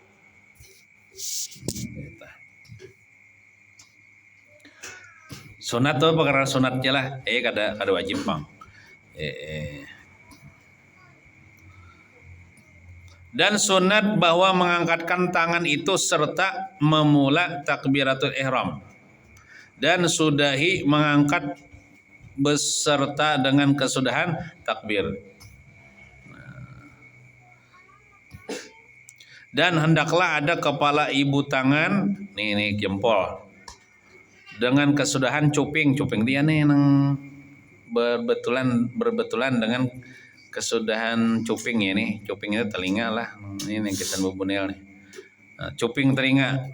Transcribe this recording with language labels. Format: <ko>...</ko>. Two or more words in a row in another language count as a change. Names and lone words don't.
<bjn>Sunat tuh perkara sunatnya lah, kada wajib bang.</bjn> <id>Dan sunat bahwa mengangkatkan tangan itu serta memula</id> <ar>تكبيرة الإحرام</ar> <id>dan sudahi mengangkat beserta dengan kesudahan takbir.</id> <bjn>Dan hendaklah ada kepala ibu tangan, nih jempol, dengan kesudahan cuping dia nih yang berbetulan dengan kesudahan cuping ya nih, cuping itu telinga lah, ini kita bubunel nih, nah, cuping telinga.</bjn>